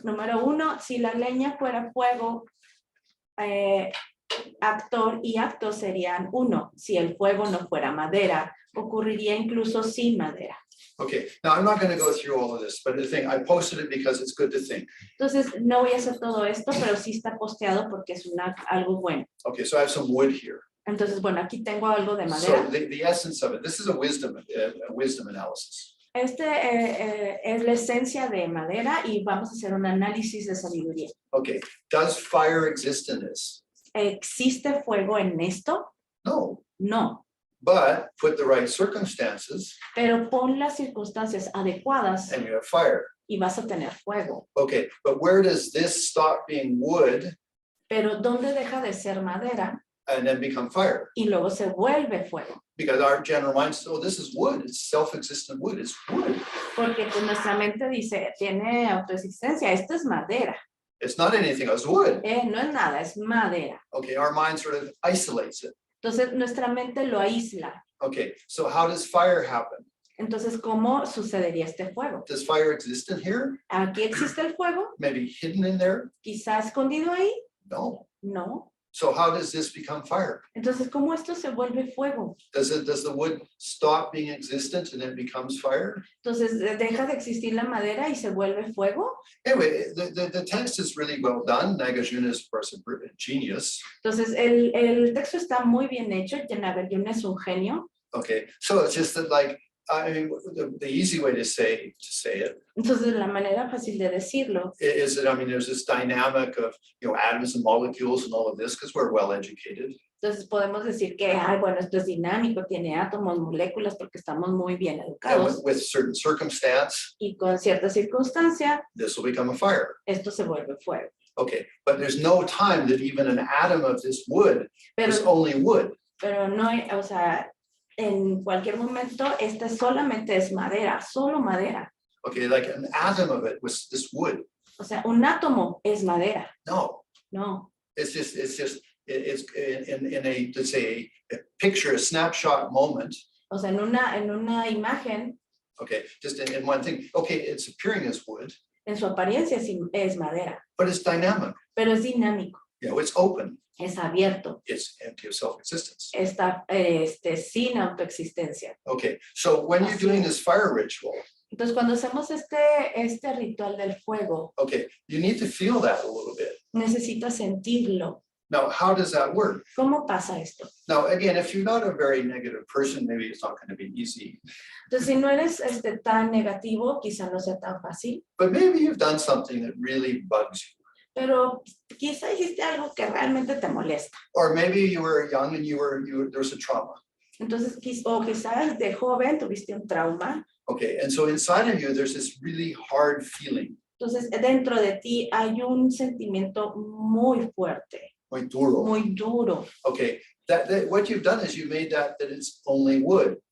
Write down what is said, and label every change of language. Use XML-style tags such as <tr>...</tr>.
<es>Número uno, si la leña fuera fuego, actor y acto serían uno. Si el fuego no fuera madera, ocurriría incluso sin madera.</es> <en>Okay, now I'm not going to go through all of this, but the thing, I posted it because it's good to think.</en> <es>Entonces, no voy a hacer todo esto, pero sí está posteado porque es algo bueno.</es> <en>Okay, so I have some wood here.</en> <es>Entonces, bueno, aquí tengo algo de</es> <en>So</en> <es>madera.</es> <en>the essence of it, this is a wisdom analysis.</en> <es>Este es la esencia de madera y vamos a hacer un análisis de sabiduría.</es> <en>Okay, does fire exist in this?</en> <es>¿Existe fuego en esto?</es> <en>No,</en> <es>No.</es> <en>but put the right circumstances</en> <es>Pero pon las circunstancias adecuadas</es> <en>and you have fire.</en> <es>y vas a tener fuego.</es> <en>Okay, but where does this stop being wood</en> <es>Pero ¿dónde deja de ser madera</es> <en>and then become fire?</en> <es>y luego se vuelve fuego?</es> <en>Because our general mind says, oh, this is wood, it's self-existent wood, it's wood.</en> <es>Porque pues, nuestra mente dice, tiene autoexistencia, esto es madera.</es> <en>It's not anything else, wood.</en> <es>No es nada, es madera.</es> <en>Okay, our mind sort of isolates it.</en> <es>Entonces nuestra mente lo aísla.</es> <en>Okay, so how does fire happen?</en> <es>Entonces, ¿cómo sucedería este fuego?</es> <en>Does fire exist in here?</en> <es>¿Aquí existe el fuego?</es> <en>Maybe hidden in there?</en> <es>¿Quizá escondido ahí?</es> <en>No.</en> <es>No.</es> <en>So how does this become fire?</en> <es>Entonces, ¿cómo esto se vuelve fuego?</es> <en>Does the wood stop being existent and then becomes fire?</en> <es>Entonces, ¿deja de existir la madera y se vuelve fuego?</es> <en>Anyway, the text is really well done. Nagarjuna is, of course, a genius.</en> <es>Entonces, el texto está muy bien hecho. Nagarjuna es un genio.</es> <en>Okay, so it's just that, like, I mean, the easy way to say it</en> <es>Entonces, la manera fácil de decirlo</es> <en>is that, I mean, there's this dynamic of, atoms and molecules and all of this, because we're well educated.</en> <es>Entonces podemos decir que, bueno, esto es dinámico, tiene átomos, moléculas, porque estamos muy bien</es> <en>And</en> <es>educados.</es> <en>with certain circumstance,</en> <es>Y con cierta circunstancia,</es> <en>this will become a fire.</en> <es>esto se vuelve fuego.</es> <en>Okay, but there's no time that even an atom of this wood is</en> <es>Pero,</es> <en>only wood.</en> <es>pero no hay, o sea, en cualquier momento, esta solamente es madera, solo madera.</es> <en>Okay, like an atom of it was this wood.</en> <es>O sea, un átomo es madera.</es> <en>No,</en> <es>No.</es> <en>it's in a, let's say, a picture, a snapshot moment.</en> <es>O sea, en una imagen,</es> <en>Okay, just in one thing. Okay, it's appearing as wood,</en> <es>en su apariencia es madera,</es> <en>but it's dynamic.</en> <es>pero es dinámico,</es> <en>It's open.</en> <es>es abierto,</es> <en>It's empty of self-existence.</en> <es>está sin autoexistencia.</es> <en>Okay, so when you're doing this fire ritual,</en> <es>Entonces, cuando hacemos este ritual del fuego,</es> <en>okay, you need to feel that a little bit.</en> <es>necesitas sentirlo.</es> <en>Now, how does that work?</en> <es>¿Cómo pasa esto?</es> <en>Now, again, if you're not a very negative person, maybe it's not going to be easy.</en> <es>Entonces, si no eres tan negativo, quizá no sea tan fácil,</es> <en>But maybe you've done something that really bugs you.</en> <es>pero quizá hiciste algo que realmente te molesta.</es> <en>Or maybe you were young and there was a trauma.</en> <es>Entonces, quizás de joven tuviste un trauma.</es> <en>Okay, and so inside of you, there's this really hard feeling.</en> <es>Entonces, dentro de ti hay un sentimiento muy fuerte, Muy duro. muy duro.</es> <en>Okay, that what you've done is you made that it's only wood.</en>